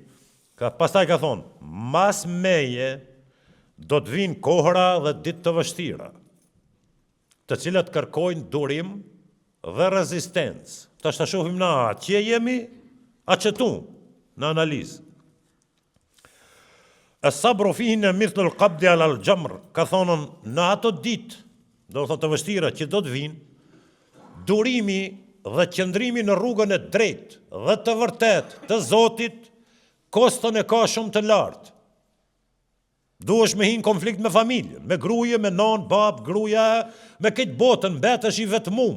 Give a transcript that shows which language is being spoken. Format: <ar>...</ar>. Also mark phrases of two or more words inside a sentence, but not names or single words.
<sq>Pastaj ka thonë, mas meje do të vinë kohëra dhe ditë të vështira, të cilat kërkojnë durim dhe rezistencë. Tash ta shohim na që jemi, a që tu, në analizë.</sq> <ar>الصبر فيهن مثل القبض على الجمر,</ar> <sq>ka thonën në ato ditë, do të thotë të vështira që do të vinë, durimi dhe qëndrimi në rrugën e drejtë dhe të vërtetë të Zotit, kostën e ka shumë të lartë. Duhesh me hinë konflikt me familjen, me gruje, me non, bab, gruaja, me këtë botën, mbetesh i vetmuar.</sq>